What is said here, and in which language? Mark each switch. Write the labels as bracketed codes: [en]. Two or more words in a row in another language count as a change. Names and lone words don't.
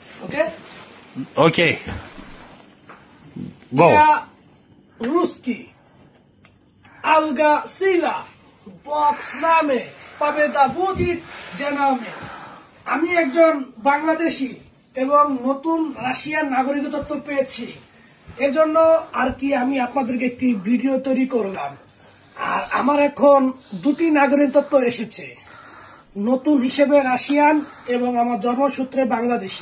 [en] Okay? Okay. Go. [ru] Я русский. Алга сила. Бог с нами. Победа будет за нами. [bn] আমি একজন বাংলাদেশি এবং নতুন রাশিয়ান নাগরিকত্ব পেয়েছি। এজন্য আর কি আমি আপনাদেরকে একটি ভিডিও তৈরি করলাম। আর আমার এখন দুটি নাগরিকত্ব এসেছে, নতুন হিসেবে রাশিয়ান এবং আমার জন্মসূত্রে বাংলাদেশি।